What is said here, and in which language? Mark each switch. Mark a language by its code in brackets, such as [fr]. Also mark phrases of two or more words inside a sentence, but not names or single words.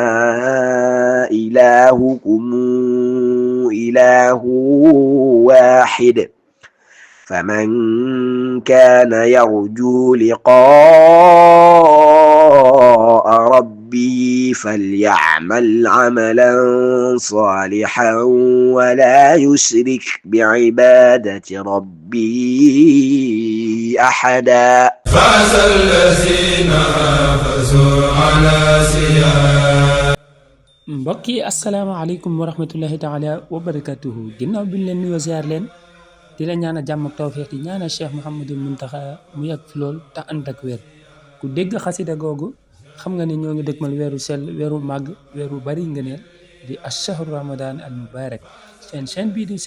[ar] إلهكم إله واحد فمن كان يرجو لقاء ربه فليعمل عملا صالحا ولا يشرك بعبادة ربه أحدا فاز الذين حافظوا على سياق [wo] mbokk yi [ar] السلام عليكم ورحمة الله تعالى وبركاته [wo] ginnaaw bi ñu leen nuyoo ziar leen di la ñaanal jàmm ak tawfeex di ñaanal Cheikh Mouhamadul Muntaxa mu yàgg fi lool te ànd ak wér ku dégg xasida googu xam nga ne ñoo ngi dëgmal weeru sell weeru màgg weeru bari ngëneel di [ar] الشهر رمضان المبارك [wo] seen chaîne bii di